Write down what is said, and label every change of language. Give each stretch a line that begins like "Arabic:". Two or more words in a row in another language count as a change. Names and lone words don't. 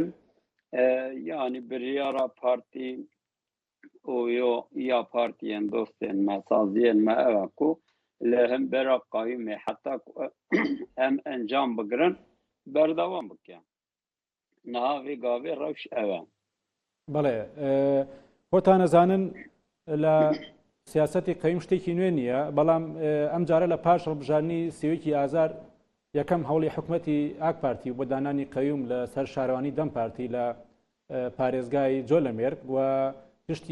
Kurdish: Yani biryara partî û ya partiyên dostên me, saziyên me ew e ku li hembera qayûmê heta em encam bigirin berdewam bike. Niha vê gavê rewş ew e.
Central Kurdish: بەڵێ خۆتان ئەزانن لە سیاسەتی قەیم شتێکی نوێ نییە، بەڵام ئەم جارە لە پاش هەڵبژاردننی سێوەیەکی ئازار یەکەم هەوڵی حکوومەتی ئاک پارتی بۆ دانانی قەیوم لە سەر شارەوانی دەم پارتی لە پارێزگای جۆلەمێرگ و پشتی